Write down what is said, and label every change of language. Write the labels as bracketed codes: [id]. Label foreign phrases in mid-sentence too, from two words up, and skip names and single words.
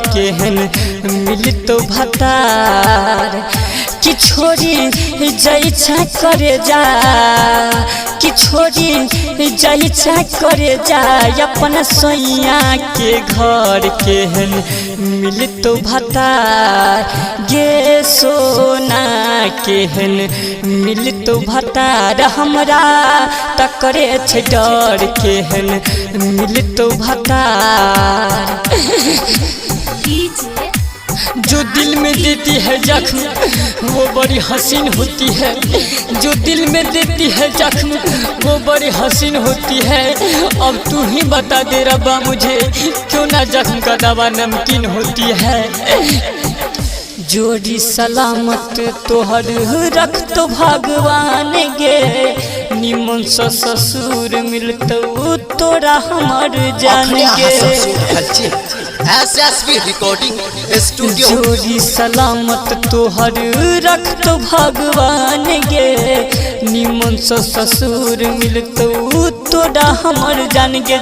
[anp] केहन मिल तो भतार कि छोरी जाई चाट करे जा, कि छोरी जाई चाट करे जा अपना सैया के घर। केहन मिल तो भतार गे सोना, केहन मिल तो भतार हमरा तकरे छै डर। केहन मिल तो भतार [hi] जो दिल में देती है जख्म वो बड़ी हसीन होती है। जो दिल में देती है जख्म वो बड़ी हसीन होती है। अब तू ही बता दे रब्बा मुझे, क्यों ना जख्म का दवा नमकीन होती है। [anp] जोड़ी सलामत तोहर रख तो भगवान गे, निमन से ससुर मिलतो तोरा हमर जान गे। [hi] SSB रिकॉर्डिंग स्टूडियो। [anp] जोड़ी सलामत तोहर रख तो भगवान गे, निमन से ससुर मिलतो तोरा हमर जान गे।